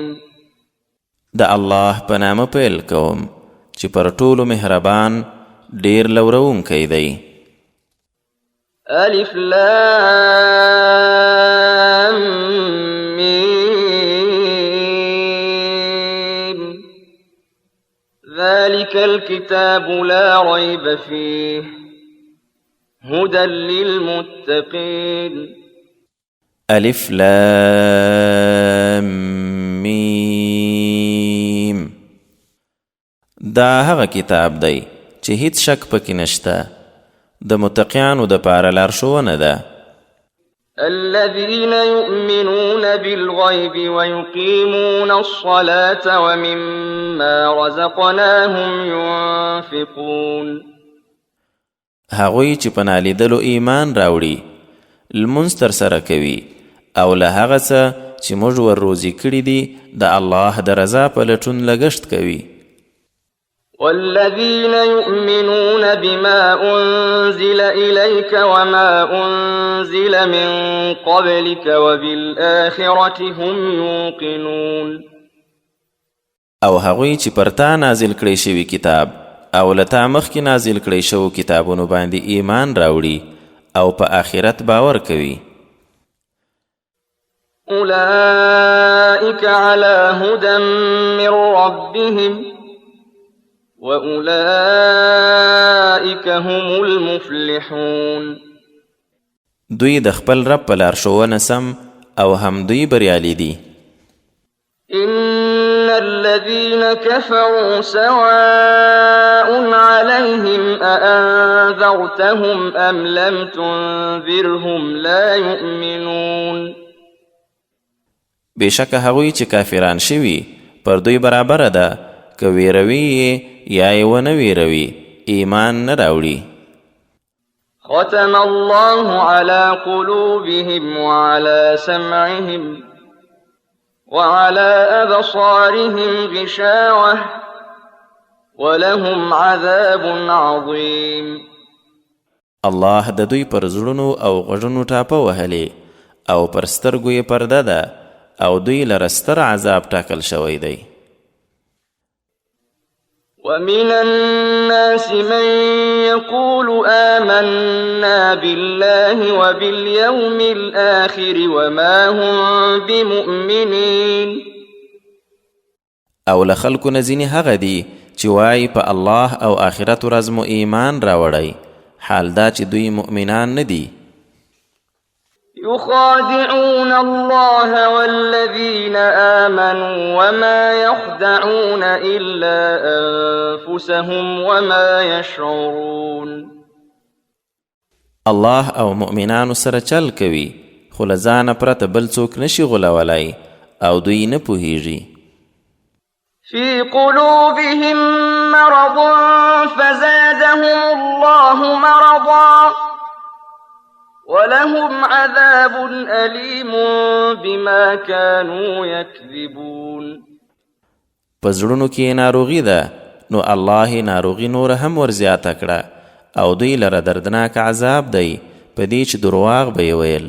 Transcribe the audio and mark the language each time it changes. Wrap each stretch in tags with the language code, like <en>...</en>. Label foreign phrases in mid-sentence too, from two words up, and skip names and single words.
<ps>د الله په نامه پیل کوم چې پر ټولو مهربان ډیر لورونکی دی.</ps> <ar>الف لام میم. ذلك الكتاب لا ريب فيه هدى للمتقين. الف لام میم.</ar> <ps>دا هغه کتاب دی چې هیڅ شک پکې نشته، د متقیانو د پاره لارښوونه ده.</ps> <ar>الذين يؤمنون بالغيب ويقيمون الصلاة ومما رزقناهم ينفقون.</ar> <ps>هغوی چې په نالیدلو ایمان راوړي، لمونځ ترسره کوي او له هغه څه چې موږ ور روزي کړي دي د الله د رضا په لټون لګښت کوي.</ps> <ar>والذين يؤمنون بما أنزل إليك وما أنزل من قبلك وبالآخرة هم يوقنون.</ar> <ps>او هغوی چې پر تا نازل کړی شوي کتاب او له تا مخکې نازل کړی شوو کتابونو باندې ایمان راوړي او په آخرت باور کوي.</ps> <ar>أولئك على هدى من ربهم وأولئك هم المفلحون.</ar> <ps>دوی د خپل رب په لارښوونه سم او هم دوی بریالي دي.</ps> <ar>إن الذين كفروا سواء عليهم أأنذرتهم أم لم تنذرهم لا يؤمنون.</ar> <ps>بېشکه هغوی چې کافران شوي پر دوی برابره ده، که ویروي یا یې ونه ویروي ایمان نه راوړي.</ps> <ar>ختم الله على قلوبهم وعلى سمعهم وعلى أبصارهم غشاوة ولهم عذاب عظيم.</ar> <ps>الله د دوی پر زړونو او غوږونو ټاپه وهلې او پر سترګو یې پرده ده او دوی لره ستر عذاب ټاکل شوی دی.</ps> <ar>ومن الناس من يقول آمنا بالله وباليوم الآخر وما هم بمؤمنين.</ar> <ps>او له خلکو نه ځینې هغه دي چې وایي په الله او آخرت ورځ مو ایمان راوړی، حال دا چې دوی مؤمنان نه دي.</ps> <ar>يخادعون الله والذين آمنوا وما يخدعون إلا أنفسهم وما يشعرون.</ar> <ps>الله او مؤمنانو سره چل کوي، خو له ځانه پرته بل څوک نشي غولولی او دوی نه پوهیږي.</ps> <ar>في قلوبهم مرض فزادهم الله مرضا ولهم عذاب أليم بما كانوا يكذبون.</ar> <ps>پزړونو کې ناروغي ده نو الله ناروغي نور هم ورزیاته کړه او دوی لره دردناک عذاب دی په دې چې درواغ به ویل.</ps>